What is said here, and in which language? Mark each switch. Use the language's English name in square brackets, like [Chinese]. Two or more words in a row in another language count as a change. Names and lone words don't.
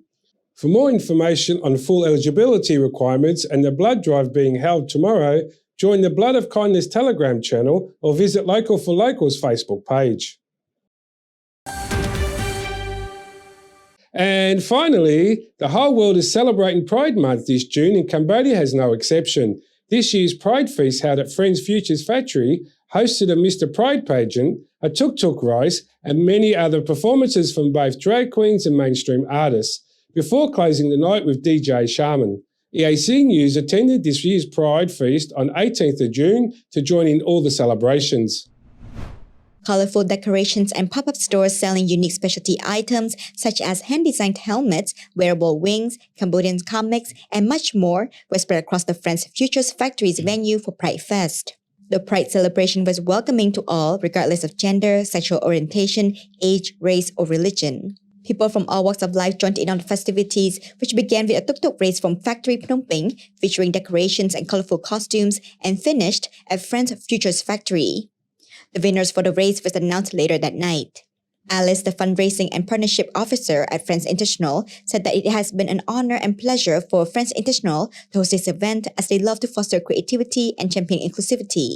[English] For more information on full eligibility requirements and the blood drive being held tomorrow, join the Blood of Kindness Telegram channel or visit Local for Local's Facebook page. And finally, the whole world is celebrating Pride Month this June, and Cambodia has no exception. This year's Pride Feast held at Friends Futures Factory hosted a Mr. Pride pageant, a tuk-tuk race, and many other performances from both drag queens and mainstream artists, before closing the night with DJ Shaman. EAC News attended this year's Pride Feast on 18th of June to join in all the celebrations. Colorful decorations and pop-up stores selling unique specialty items such as hand-designed helmets, wearable wings, Cambodian comics, and much more were spread across the Friends Futures Factory's venue for Pride Fest. The Pride celebration was welcoming to all, regardless of gender, sexual orientation, age, race, or religion. People from all walks of life joined in on the festivities, which began with a tuk-tuk race from Factory Phnom Penh, featuring decorations and colorful costumes, and finished at Friends Futures Factory. The winners for the race was announced later that night. Alice, the fundraising and partnership officer at Friends International, said that it has been an honor and pleasure for Friends International to host this event as they love to foster creativity and champion inclusivity.